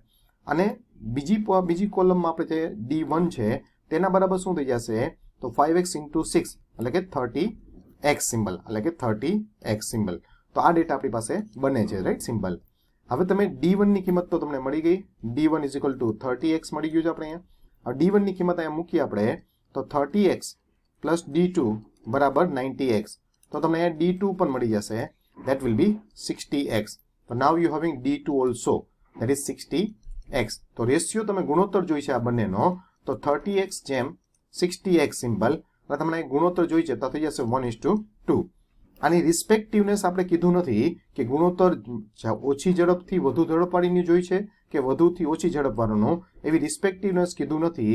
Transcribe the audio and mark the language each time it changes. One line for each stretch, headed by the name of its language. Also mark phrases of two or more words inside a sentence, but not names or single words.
Gujarati: અને બીજી કોલમમાં આપણે જે D1 છે તેના બરાબર શું થઈ જશે? તો
English: 5x into 6
Gujarati: એટલે કે 30x સિમ્બલ, એટલે કે 30x સિમ્બલ. તો આ ડેટા આપણી પાસે બને છે,
English: right simple.
Gujarati: હવે તમે D1 ની કિંમત તો તમને મળી ગઈ,
English: D1 is equal to 30x
Gujarati: મળી ગયું છે આપણે અહીંયા. હવે D1 ની કિંમત અહીંયા મૂકીએ આપણે તો 30x પ્લસ D2 બરાબર 90x. તો તમને અહીંયા D2 પણ મળી જશે,
English: that will be 60x. તો now you having D2 also, that is 60x.
Gujarati: તો રેશિયો તમે ગુણોત્તર જોઈ છે આ બંનેનો, તો 30x જેમ 60x સિમ્પલ, અને તમને ગુણોત્તર જોઈ છે તો થઈ જશે 1:2. આની રિસ્પેક્ટિવનેસ આપણે કીધું નથી કે ગુણોત્તર ઓછી ઝડપથી વધુ ઝડપવાળીની જોઈ છે કે વધુથી ઓછી ઝડપવાળાનું, એવી રિસ્પેક્ટિવનેસ કીધું નથી.